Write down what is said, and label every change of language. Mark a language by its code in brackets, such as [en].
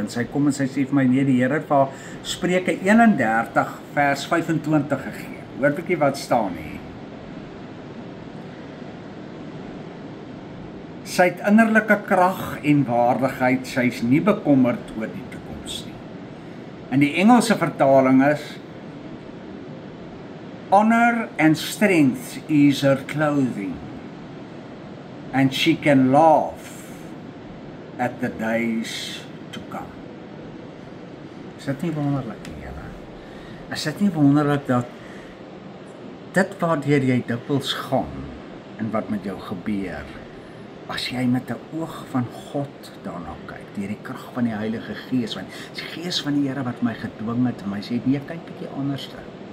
[af] En sy kom en sy sê vir my, nee, die Here het vir haar Spreuke 31 vers 25 gegee. Hoor bietjie wat staan hier. Sy het innerlike krag en waardigheid, sy is nie bekommerd oor die toekoms nie. In die Engelse vertaling is, [en] honor and strength is her clothing, and she can laugh at the days to come. [af] Is dit nie wonderlik nie, Here? Is dit nie wonderlik dat dit waardeur jy dikwels gaan en wat met jou gebeur, as jy met 'n oog van God daarna kyk, deur die krag van die Heilige Gees, want die Gees van die Here wat my gedwing het en my sê, nee, kyk bietjie anderste.